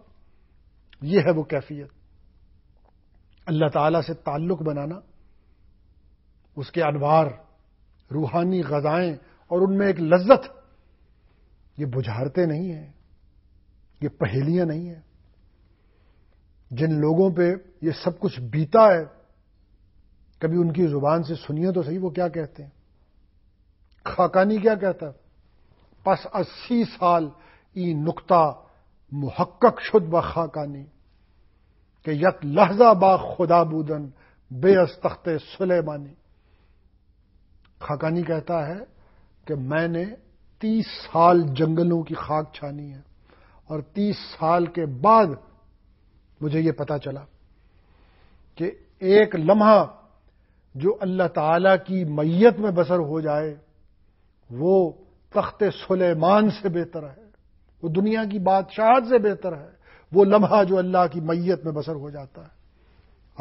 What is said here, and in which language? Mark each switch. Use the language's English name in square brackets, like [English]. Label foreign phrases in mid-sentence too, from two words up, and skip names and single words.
[Urdu] یہ ہے وہ کیفیت، اللہ تعالی سے تعلق بنانا، اس کے انوار، روحانی غذائیں اور ان میں ایک لذت۔ یہ بجھارتے نہیں ہیں، یہ پہیلیاں نہیں ہیں۔ جن لوگوں پہ یہ سب کچھ بیتا ہے، کبھی ان کی زبان سے سنیے تو صحیح وہ کیا کہتے ہیں۔ خاقانی کیا کہتا ہے؟ [Persian] پس 80 سال ای نقطہ محقق شد با خاقانی، کہ یک لحظہ با خدا بودن بے از تخت سلیمانی۔ [Urdu] خاقانی کہتا ہے کہ میں نے 30 سال جنگلوں کی خاک چھانی ہے، اور 30 سال کے بعد مجھے یہ پتا چلا کہ ایک لمحہ جو اللہ تعالی کی معیت میں بسر ہو جائے وہ تخت سلیمان سے بہتر ہے، وہ دنیا کی بادشاہت سے بہتر ہے، وہ لمحہ جو اللہ کی معیت میں بسر ہو جاتا ہے۔